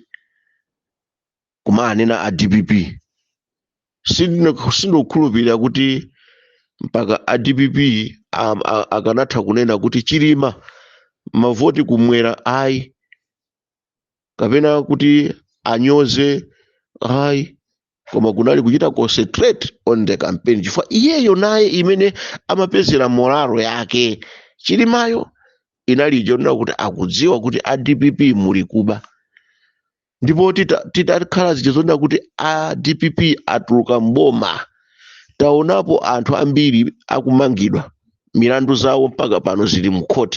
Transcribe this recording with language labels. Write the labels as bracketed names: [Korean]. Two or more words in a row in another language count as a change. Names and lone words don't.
[Nyanja] Kumanena a DPP sindokhulupirira kuti mpaka a DPP akanatha kunena kuti Chilima mavoti kumwera ayi, kapena kuti anyoze ayi, koma kunali kuchita [English] concentrate on the campaign [Nyanja] chifukwa iyeyo naye imene amapezera moralo yake. Chilimayo inali jonena kuti akudziwa kuti a DPP muli kuba, ndipo titakhala zija zonena kuti a DPP atuluka mboma, taonapo anthu ambiri akumangidwa milandu zawo mpaka pano zili mkhoti.